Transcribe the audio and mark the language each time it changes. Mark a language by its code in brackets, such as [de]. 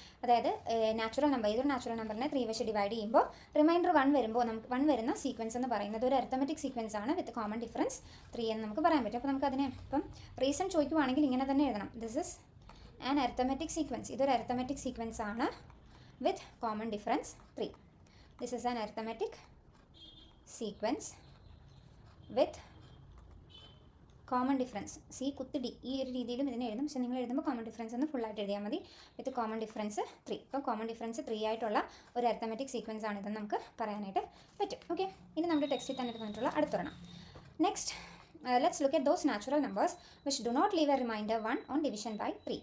[ml] അതായത് natural number, ഏതൊരു natural നമ്പറിനെ 3 വെച്ച് ഡിവൈഡ് ചെയ്യുമ്പോൾ റിമൈൻഡർ 1 വരുമ്പോൾ നമുക്ക് 1 വരുന്ന സീക്വൻസ് എന്ന് പറയുന്നത് ഒരു അരിത്തമെറ്റിക് സീക്വൻസ് ആണ് [en] with common difference 3 [ml] എന്ന് നമുക്ക് പറയാൻ പറ്റും. അപ്പോൾ നമുക്കതിനെ ഇപ്പം റീസൺ ചോദിക്കുവാണെങ്കിൽ ഇങ്ങനെ തന്നെ എഴുതണം. [en] This is an arithmetic sequence. [ml] ഇതൊരു അരിത്തമെറ്റിക് സീക്വൻസ് ആണ് വിത്ത് common difference 3. [en] This is an arithmetic sequence with common difference. [ml] C കുത്തി D ഈ ഒരു രീതിയിലും ഇതിനെ എഴുതും. പക്ഷേ നിങ്ങൾ എഴുതുമ്പോൾ കോമൺ ഡിഫറൻസ് എന്ന് ഫുള്ളായിട്ട് എഴുതിയാൽ മതി. [en] With common difference 3. [ml] അപ്പോൾ കോമൺ ഡിഫറൻസ് 3 ആയിട്ടുള്ള ഒരു അരിത്തമെറ്റിക് സീക്വൻസ് ആണ് ഇതെന്ന് നമുക്ക് പറയാനായിട്ട് പറ്റും. ഓക്കെ, ഇനി നമ്മുടെ ടെക്സ്റ്റിൽ തന്നെ തന്നിട്ടുള്ള അടുത്തൊരെണ്ണം. [en] Next let's look at those natural numbers which do not leave a remainder 1 on division by 3.